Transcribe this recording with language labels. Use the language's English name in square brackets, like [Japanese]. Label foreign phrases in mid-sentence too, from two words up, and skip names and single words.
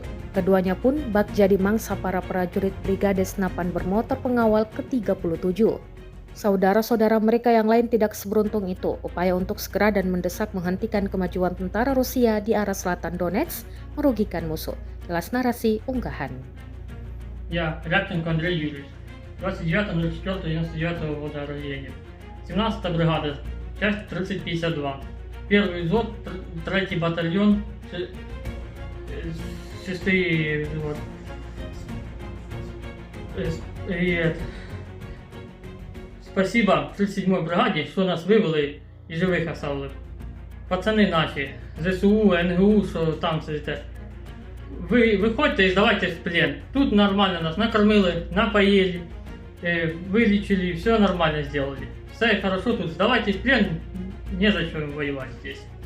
[Indonesian] Keduanya pun bak jadi mangsa para prajurit Brigade Senapan Bermotor Pengawal ke-37. Saudara-saudara mereka yang lain tidak seberuntung itu. Upaya untuk segera dan mendesak menghentikan kemajuan tentara Rusia di arah selatan Donetsk merugikan musuh. Jelas narasi unggahan. [Russian] Я, Рябченко Андрей Юрьевич. 29.04.99 года рождения. 17-я бригада, часть 3052. Первый взвод, 3-й батальон, 6-й взвод. [Ukrainian] Спасибо 37-й бригаді, що нас вивели і живих оставили. Пацани наші, ЗСУ, НГУ, що там сидите. Ви виходьте і здавайтесь в плен. Тут нормально нас накормили, напоїли, вилічили, все нормально зробили. [Russian] Все хорошо тут, [Ukrainian] здавайтесь в плен, не за що воювати здесь.